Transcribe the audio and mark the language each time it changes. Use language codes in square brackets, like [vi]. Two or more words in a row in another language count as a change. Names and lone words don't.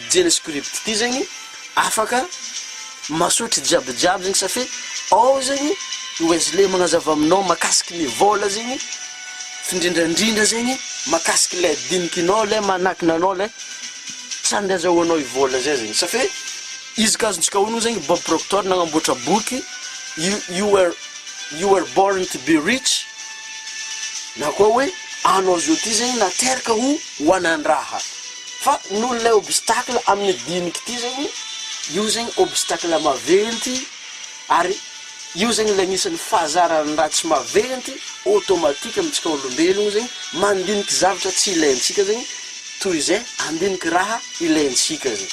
[mg] Genescript ty zegny afaka masotry jiabijiaby zegny satria ao zegny Wesley magnazava aminao makasiky ny vola zegny findrindrandrindra zegny makasiky le dinikinao le manakina le tsy andazahoanao ivola zay zegny satria izy kazontsika hono zegny Bob Proctor nagnamboatra boky you were born to be rich, na koa hoe anao zio ty zegny nateraka ho hoanandraha fa noho le obstacle amin'ny diniky ty zegny io zegny obstacle maventy ary io zegny le agnisan'ny fahazarany raha tsy maventy automatique amintsika olombelogno zegny mandiniky zavatra tsy ilaintsika zegny toy izay andiniky raha ilaintsika zegny.